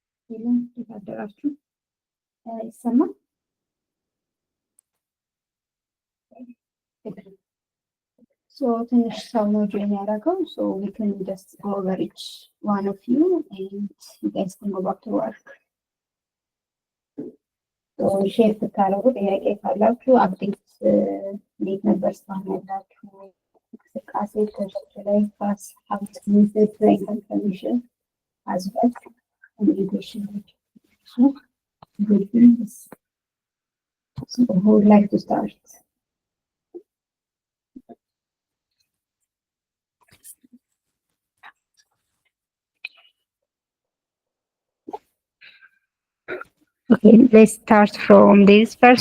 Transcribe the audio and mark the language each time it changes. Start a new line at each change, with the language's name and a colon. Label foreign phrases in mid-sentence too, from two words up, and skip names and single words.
Amharic: ይሰማል? So ትንሽ ሰው ነው join ያደረገው,
English: so we can just go over each one of you and you guys can go back to work. So share
Amharic: ብታደርጉ ጥያቄ ካላችሁ አፕዴት እንዴት ነበር እስካሁን ያላችሁ እንቅስቃሴ ፕሮጀክት ላይ ፓስ ሀብት ሚስት ላይ ኢንፎርሜሽን
English: as well communication. So who would like to start? Okay, let's start from this first.